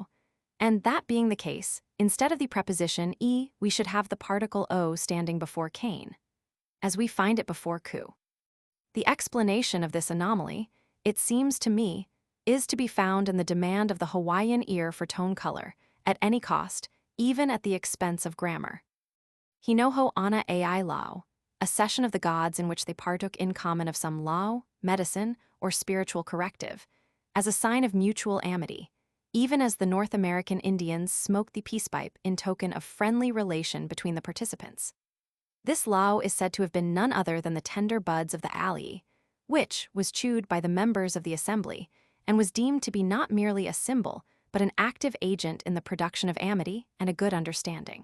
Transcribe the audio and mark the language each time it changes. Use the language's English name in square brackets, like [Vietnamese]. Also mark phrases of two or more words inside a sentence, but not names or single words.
[English] And that being the case, instead of the preposition e, we should have the particle o standing before Cain, as we find it before Ku. The explanation of this anomaly, it seems to me, is to be found in the demand of the Hawaiian ear for tone color, at any cost, even at the expense of grammar. [Hawaiian] Hinoho ana ai lau, [English] a session of the gods in which they partook in common of some lau, medicine, or spiritual corrective, as a sign of mutual amity, even as the North American Indians smoked the peace pipe in token of friendly relation between the participants. This lau is said to have been none other than the tender buds of the alii, which was chewed by the members of the assembly and was deemed to be not merely a symbol, but an active agent in the production of amity and a good understanding.